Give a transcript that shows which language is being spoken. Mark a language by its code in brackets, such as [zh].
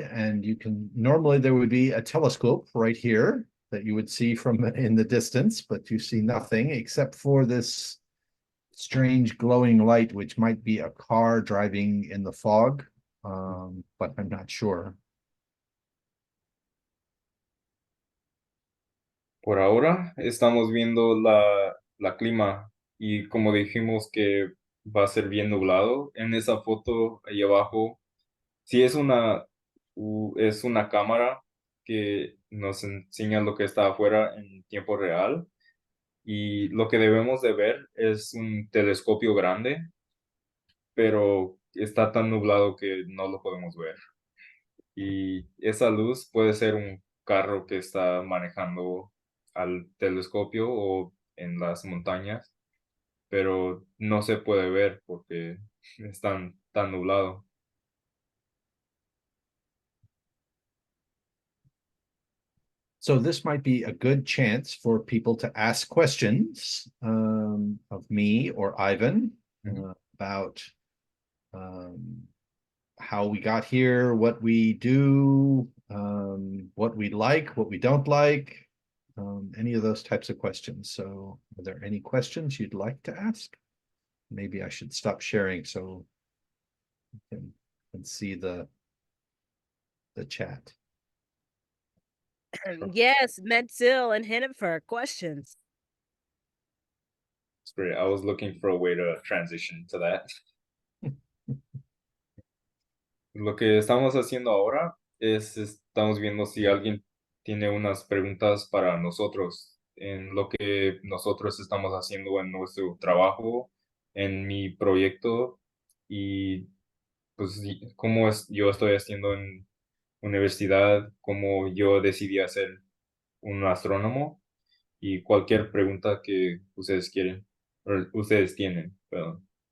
[en] And normally there would be a telescope right here that you would see from in the distance, but you see nothing except for this strange glowing light, which might be a car driving in the fog, but I'm not sure. [es] Por ahora estamos viendo la clima y como dijimos que va a ser bien nublado, en esa foto ahí abajo, sí es una cámara que nos enseña lo que está afuera en tiempo real y lo que debemos de ver es un telescopio grande, pero está tan nublado que no lo podemos ver. Y esa luz puede ser un carro que está manejando al telescopio o en las montañas, pero no se puede ver porque es tan nublado. [en] So this might be a good chance for people to ask questions, of me or Ivan, about how we got here, what we do, what we like, what we don't like, any of those types of questions. So are there any questions you'd like to ask? Maybe I should stop sharing so you can see the chat. Yes, Metzel and Hennifer, questions. It's great. I was looking for a way to transition to that. [es] Lo que estamos haciendo ahora estamos viendo si alguien tiene unas preguntas para nosotros en lo que nosotros estamos haciendo en nuestro trabajo, en mi proyecto y pues cómo yo estoy haciendo en universidad, cómo yo decidí ser un astrónomo y cualquier pregunta que ustedes quieren, o ustedes tienen, perdón.